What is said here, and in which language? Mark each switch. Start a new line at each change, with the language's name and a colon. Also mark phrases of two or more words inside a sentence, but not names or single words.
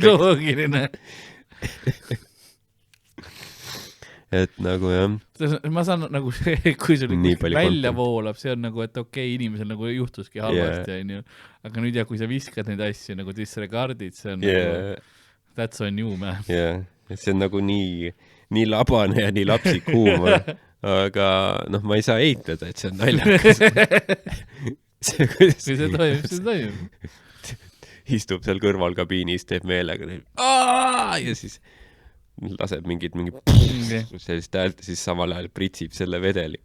Estonian: loogiline. Et nagu jah. Ma saan nagu see, kui sul välja voolab, see on nagu, et okei, inimesel nagu juhtuski halvasti, aga nüüd kui sa viskad neid asju nagu disregardid, see on nagu
English: that's on you, man.
Estonian: See on nagu nii labane ja nii lapsik huumor, aga ma ei saa eitada, et see on naljakas. Kui see toimub. Istub seal kõrval kabiinis, teeb meelega ja siis laseb mingi sellist häält ja siis samal ajal pritsib selle vedeliku.